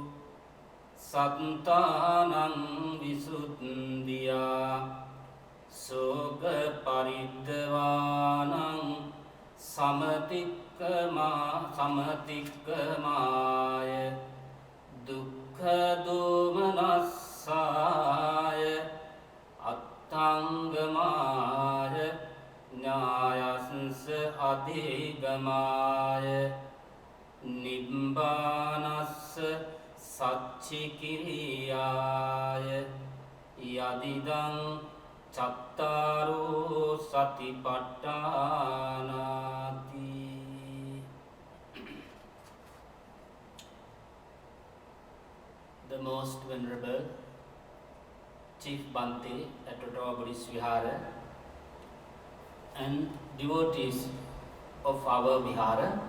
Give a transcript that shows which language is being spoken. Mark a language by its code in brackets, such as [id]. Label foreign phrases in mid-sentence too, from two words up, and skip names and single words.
[pi] සත්තානං විසුද්ධියා සෝග පරිද්දවානං සමතික්කමාය දුක්ඛ දෝමනස්සාය අත්තංගමාය ඥායස්ස අධිගමාය නිබ්බානස්ස සච්චිකිරියාය යදිදං චත්තාරෝ සතිපට්ඨානාති. [en] The most venerable Chief Bhante at Ottawa Buddhist Vihara and devotees of our Vihara,